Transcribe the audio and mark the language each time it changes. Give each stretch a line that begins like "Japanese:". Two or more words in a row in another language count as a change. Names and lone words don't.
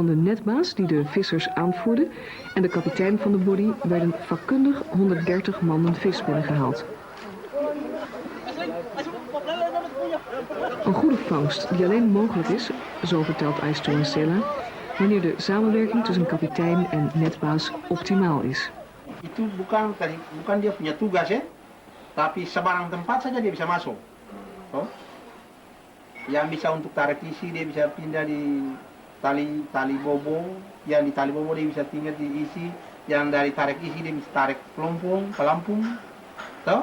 Dutch: de netbaas, die de vissers aanvoerde, en de kapitein van de body werden vakkundig 130 manden vis binnengehaald. Een goede vangst die alleen mogelijk is, zo vertelt Ais Tualsela, wanneer de samenwerking tussen kapitein en netbaas optimaal is.
Indonesian: Itu bukan dia punya tugas ya, tapi sebarang tempat saja dia bisa masuk. Oh. Yang bisa untuk tarik isi dia bisa pindah di tali bobo, yang di tali bobo dia bisa tinggal di isi, yang dari tarik isi dia bisa tarik pelampung, toh?